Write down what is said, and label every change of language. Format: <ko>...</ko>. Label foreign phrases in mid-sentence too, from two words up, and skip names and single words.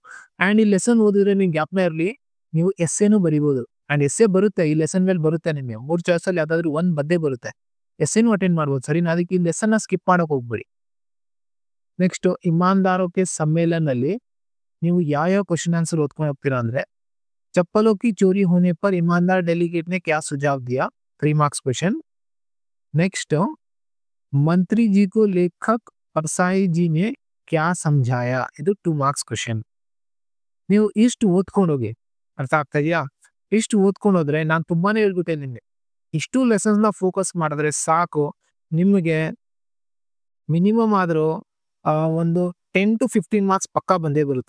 <kn>ಅಂಡ್ ಈ ಲೆಸನ್ ಓದಿದ್ರೆ ನಿಮ್ಗೆ ಜ್ಞಾಪನ ಇರಲಿ, ನೀವು ಎಸ್ಸೆನೂ ಬರೀಬಹುದು. ಅಂಡ್ ಎಸ್ಸೆ ಬರುತ್ತೆ ಈ ಲೆಸನ್ ಮೇಲೆ ಬರುತ್ತೆ. ನಿಮಗೆ 3 ಚಾಯ್ಸ್ ಅಲ್ಲಿ ಯಾವ್ದಾದ್ರು ಒಂದ್ ಬದ್ದೇ ಬರುತ್ತೆ. ಎಸ್ಸೆನೂ ಅಟೆಂಡ್ ಮಾಡ್ಬೋದು. ಸರಿನಾ. ಅದಕ್ಕೆ ಈ ಲೆಸನ್ ಸ್ಕಿಪ್ ಮಾಡಕ್ ಹೋಗ್ಬೇಡಿ. ನೆಕ್ಸ್ಟ್ ಇಮಾನ್ದಾರೋಕೆ ಸಮ್ಮೇಳನಲ್ಲಿ ನೀವು ಯಾವ ಕ್ವಶನ್ ಆನ್ಸರ್ ಓದ್ಕೊಂಡು ಹೋಗ್ತೀರಾ ಅಂದ್ರೆ</kn> <hi>चप्पलों की चोरी होने पर ईमानदार डेलीगेट ने क्या सुझाव दिया.</hi> <en>3 marks question.</en> <hi>नेक्स्ट मंत्री जी को लेखक परसाई जी ने क्या समझाया.</hi> <kn>ಇದು 2</kn> <en>marks question.</en> <kn>ನೀವು ಇಷ್ಟು ಓದ್ಕೊಂಡೋಗಿ. ಅರ್ಥ ಆಗ್ತಾ ಇದೆಯಾ. ಇಷ್ಟು ಓದ್ಕೊಂಡೋದ್ರೆ ನಾನು ತುಂಬಾನೇ ಹೇಳ್ಬಿಟ್ಟೆ ನಿಮ್ಗೆ. ಇಷ್ಟು ಲೆಸನ್ಸ್ ನ ಫೋಕಸ್ ಮಾಡಿದ್ರೆ ಸಾಕು. ನಿಮಗೆ ಮಿನಿಮಮ್ ಆದ್ರೂ ಒಂದು 10 to 15 ಮಾರ್ಕ್ಸ್ ಪಕ್ಕಾ ಬಂದೇ ಬರುತ್ತೆ.</kn>